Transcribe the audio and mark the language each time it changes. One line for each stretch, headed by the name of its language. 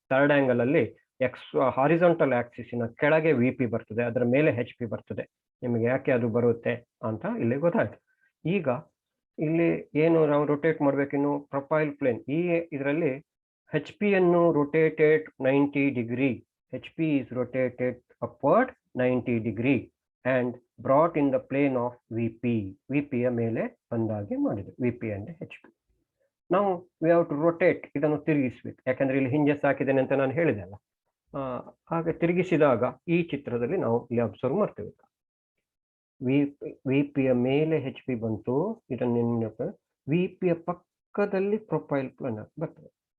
Kannada: Third angle ಅಲ್ಲಿ horizontal ಆಕ್ಸಿಸ್ನ ಕೆಳಗೆ VP ಬರ್ತದೆ, ಅದರ ಮೇಲೆ HP ಬರ್ತದೆ. ನಿಮಗೆ ಯಾಕೆ ಅದು ಬರುತ್ತೆ ಅಂತ ಇಲ್ಲಿ ಗೊತ್ತಾಯ್ತು. ಈಗ ಇಲ್ಲಿ ಏನು ನಾವು ರೊಟೇಟ್ ಮಾಡ್ಬೇಕಿನ್ನು, ಪ್ರೊಫೈಲ್ ಪ್ಲೇನ್. ಈ ಇದರಲ್ಲಿ HP ಅನ್ನು rotated 90 degree.
English: HP is rotated upward 90 degree and brought in the plane of VP.
Kannada: VPಯ ಮೇಲೆ ಬಂದಾಗೆ ಮಾಡಿದೆ, VP and HP. ನಾವು
English: we have to rotate,
Kannada: ಇದನ್ನು ತಿರುಗಿಸ್ಬೇಕು. ಯಾಕಂದ್ರೆ ಇಲ್ಲಿ ಹಿಂಜಸ್ ಹಾಕಿದ್ದೇನೆ ಅಂತ ನಾನು ಹೇಳಿದೆ ಅಲ್ಲ. ಹಾಗೆ ತಿರುಗಿಸಿದಾಗ ಈ ಚಿತ್ರದಲ್ಲಿ ನಾವು ಇಲ್ಲಿ ಅಬ್ಸರ್ವ್ ಮಾಡ್ತೇವೆ. VPಯ ಮೇಲೆ HP ಬಂತು. ಇದನ್ನು VPಯ ಪಕ್ಕದಲ್ಲಿ ಪ್ರೊಫೈಲ್ ಪ್ಲೇನ್ ಬರ್ತದೆ.